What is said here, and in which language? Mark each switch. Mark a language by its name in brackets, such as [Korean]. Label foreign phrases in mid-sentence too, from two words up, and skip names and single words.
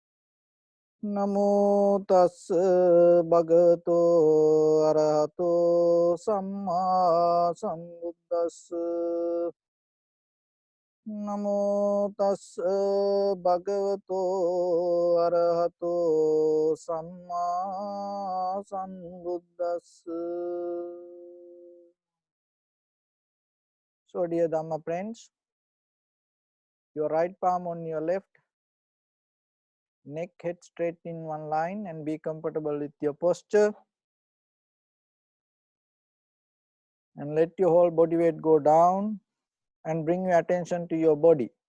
[Pali] Namo tassa bhagavato arahato samma sambuddhassa. Namo tassa bhagavato arahato samma sambuddhassa. [English] So dear Dhamma friends, your right palm on your left, neck, head straight in one line, and be comfortable with your posture. And let your whole body weight go down and bring your attention to your body.